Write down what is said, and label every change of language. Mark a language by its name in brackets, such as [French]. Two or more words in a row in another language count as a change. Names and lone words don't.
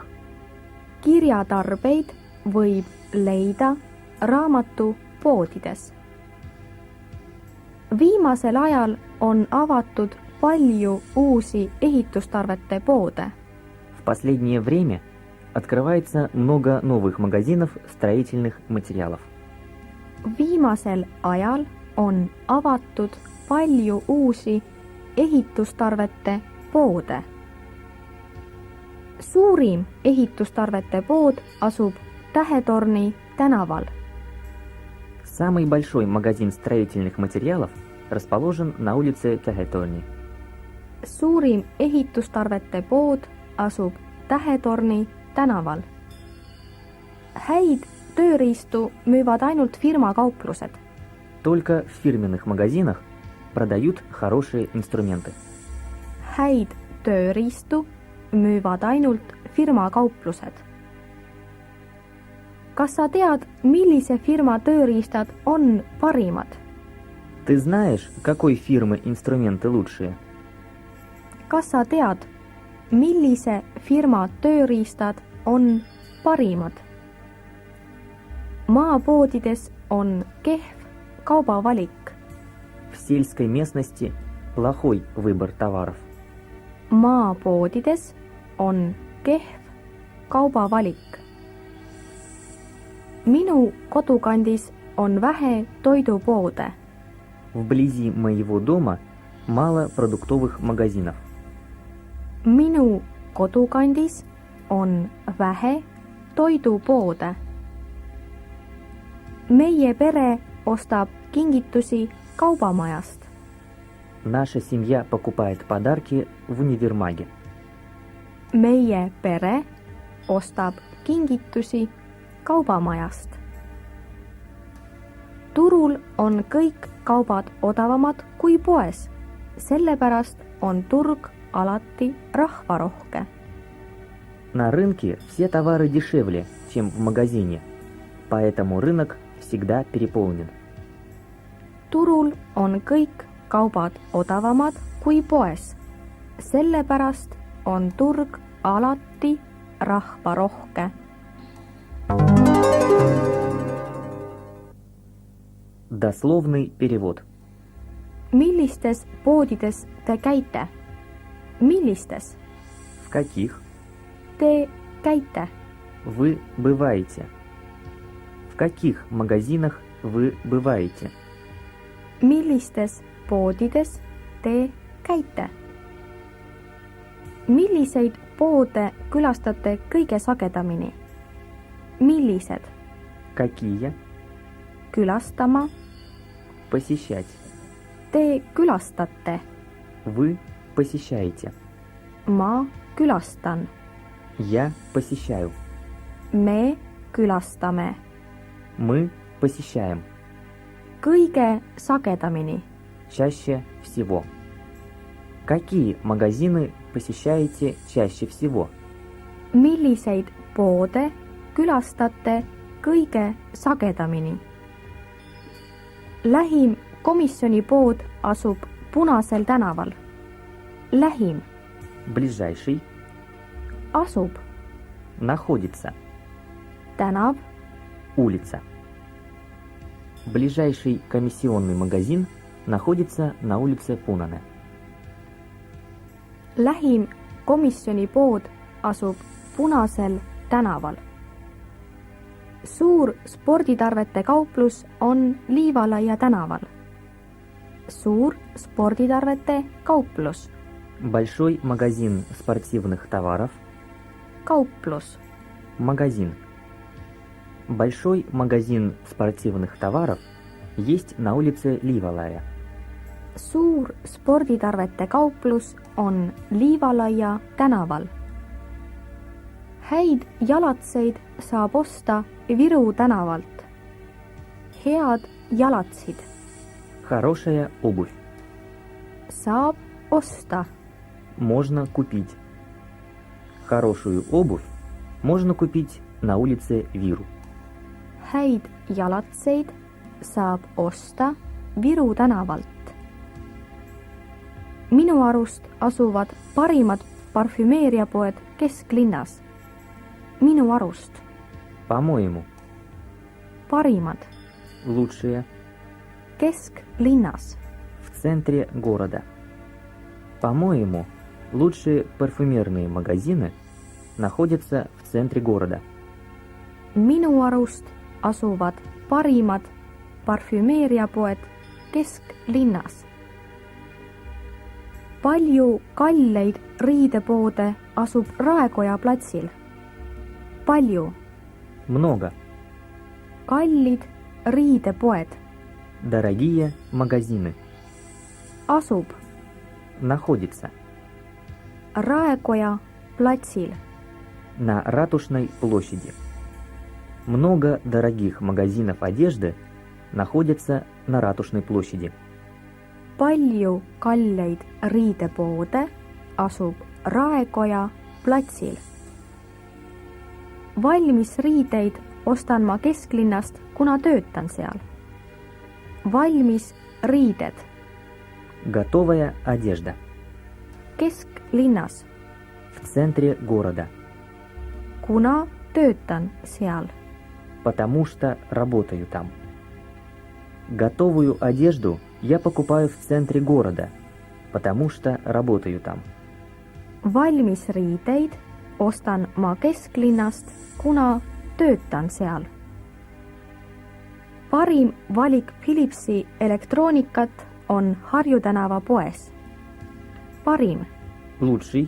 [Estonian] Kirjatarbeid võib leida raamatupoodides. Viimasel ajal on avatud palju uusi ehitustarvete poode. [Russian] В последнее время открывается много новых магазинов строительных материалов. [Estonian] Viimasel ajal on avatud palju uusi ehitustarvete poode. Suurim ehitustarvete pood asub Tähetorni tänaval. [Russian] Самый большой магазин строительных материалов расположен на улице Tähetorni. [Estonian] Suurim ehitustarvete pood asub Tähetorni tänaval. Häid tööriistu müüvad ainult firmakauplused. [Russian] Только в фирменных магазинах продают хорошие инструменты. [Estonian] Häid tööriistu müüvad ainult firmakauplused. Kas sa tead, millise firma tööriistad on parimad? [Russian] Ты знаешь, какой фирмы инструменты лучшие? [Estonian] Kas sa tead, millise firma tööriistad on parimad? Maapoodides on kehv kaubavalik. [Russian] В сельской местности плохой выбор товаров. [Estonian] Maapoodides on kehv kaubavalik. Minu kodukandis on vähe toidupoode. [Russian] Вблизи моего дома мало продуктовых магазинов. [Estonian] Minu kodukandis on vähe toidupoode. Meie pere ostab kingitusi kaubamajast. [Russian] Наша семья покупает подарки в универмаге. [Estonian] Meie pere ostab kingitusi kaubamajast. Turul on kõik kaubad odavamad kui poes. Sellepärast on turg alati rahvarohke. [Russian] На рынке все товары дешевле, чем в магазине, поэтому рынок всегда переполнен. [Estonian] Turul on kõik kaubad odavamad kui poes. Sellepärast on turg alati rahvarohke. [Russian] Дословный перевод. [Estonian] Millistes poodides te käite? Millistes? [Russian] В каких [Estonian] Te käite? [Russian] вы бываете? В каких магазинах вы бываете? [Estonian] Millistes poodides te käite? Milliseid poode külastate kõige sagedamini? Millised? [Russian] Какие? [Estonian] Külastama. [Russian] Посещать. [Estonian] Te külastate. [Russian] Вы посещаете. [Estonian] Ma külastan. [Russian] Я посещаю. [Estonian] Me külastame. [Russian] Мы посещаем. [Estonian] Kõige sagedamini. [Russian] Чаще всего. Какие магазины посещаете чаще всего? [Estonian] Milliseid poode külastate kõige sagedamini? Lähim komisjoni pood asub Punasel tänaval. Lähim. [Russian] Ближайший. [Estonian] Asub. [Russian] Находится. [Estonian] Tänav. [Russian] Улица. Ближайший комиссионный магазин находится на улице Punane. [Estonian] Lähim komisjonipood asub Punasel tänaval. Suur sporditarvete kauplus on Liivalaia tänaval. Suur sporditarvete kauplus. [Russian] Большой магазин спортивных товаров. [Estonian] Kauplus. [Russian] Магазин. Большой магазин спортивных товаров есть на улице Liivalaia. [Estonian] Suur sporditarvete kauplus on Liivalaia tänaval. Häid jalatseid saab osta Viru tänavalt. Head jalatsid. [Russian] Хорошая обувь. [Estonian] Saab osta. [Russian] Можно купить. Хорошую обувь можно купить на улице Viru. [Estonian] Häid jalatseid saab osta Viru tänavalt. Minu arust asuvad parimad parfümeeriapoed kesklinnas. Minu arust. [Russian] По-моему, [Estonian] Parimad. [Russian] лучшие [Estonian] Kesklinnas. [Russian] в центре города. По-моему, лучшие парфюмерные магазины находятся в центре города. [Estonian] Minu arust asuvad parimad parfümeeriapoed kesklinnas. Palju kalleid riidepoode asub Raekoja platsil. Palju. [Russian] Много. [Estonian] Kallid riidepoed. [Russian] Дорогие магазины. [Estonian] Asub [Russian] Находится [Estonian] Raekoja platsil. [Russian] на Ратушной площади. Много дорогих магазинов одежды находятся на Ратушной площади. [Estonian] Palju kalleid riidepoode asub Raekoja platsil. Valmisriideid ostan ma kesklinnast, kuna töötan seal. Valmisriided. [Russian] Готовая одежда. [Estonian] Kesklinnas, [Russian] В центре города. [Estonian] kuna töötan seal. [Russian] Потому что работаю там. Готовую одежду я покупаю в центре города, потому что работаю там. [Estonian] Valmisriideid ostan ma kesklinnast, kuna töötan seal. Parim valik Philipsi elektroonikat on Harju tänava poes. Parim [Russian] Лучший